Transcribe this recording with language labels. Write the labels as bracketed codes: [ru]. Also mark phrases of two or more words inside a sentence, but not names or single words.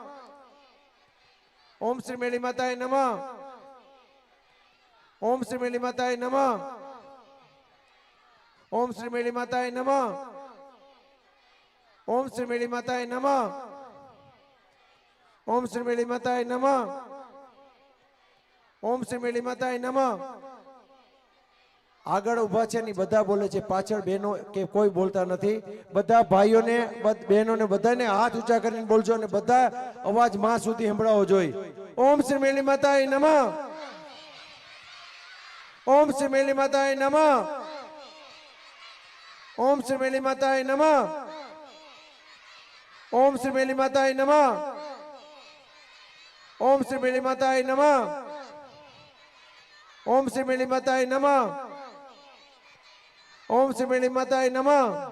[sa] ओम श्री मेली माताय नमः। ओम श्री मेली माताय नमः। ओम श्री मेली माताय नमः। ओम श्री मेली माताय नमः। ओम श्री मेली माताय नमः। ओम श्री मेली माताय नमः। [gu] આગળ ઉભા છે ને બધા બોલે છે, પાછળ બહેનો કે કોઈ બોલતા નથી। બધા ભાઈઓને બહેનોને બધાને હાથ ઊંચા કરીને બોલજો અને બધા અવાજ માં સુધી સંભળાવો જોઈએ। [sa] ओम श्री मेली माताय नमः। ओम श्री मेली माताय नमः। ओम श्री मेली माताय नमः। ओम श्री मेली माताय नमः। ओम श्री मेली माताय नमः। ओम श्री मेली माताय नमः। ओम श्री मेली माताय नमः।